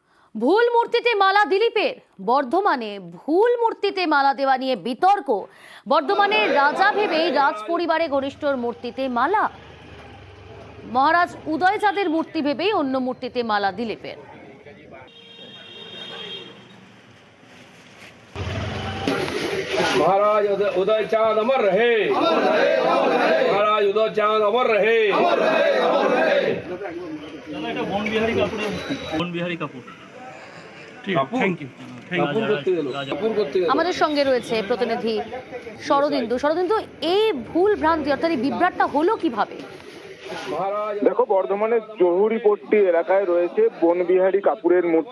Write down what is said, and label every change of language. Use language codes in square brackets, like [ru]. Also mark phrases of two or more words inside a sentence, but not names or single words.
[bn] ভুল মূর্তিতে মালা দিলীপের। বর্ধমানে ভুল মূর্তিতে মালা দেওয়া নিয়ে বিতর্ক। বর্ধমানের রাজা ভেবেই রাজ পরিবারে ঘনিষ্ঠর মূর্তিতে মালা। মহারাজ উদয়চাঁদের মূর্তি ভেবেই অন্য মূর্তিতে মালা দিলীপের। [hi] महाराज उदयचांद अमर रहे, महाराज उदयचांद अमर रहे। [bn] আমাদের সঙ্গে রয়েছে প্রতিনিধি শরদিন্দু। শরদিন্দু, এই ভুল ভ্রান্তি অর্থাৎ এই বিভ্রাটটা হলো কিভাবে? দেখো, বর্ধমানের জহুরিপট্টি এলাকায় রয়েছে বনবিহারী কাপুরের মূর্তি।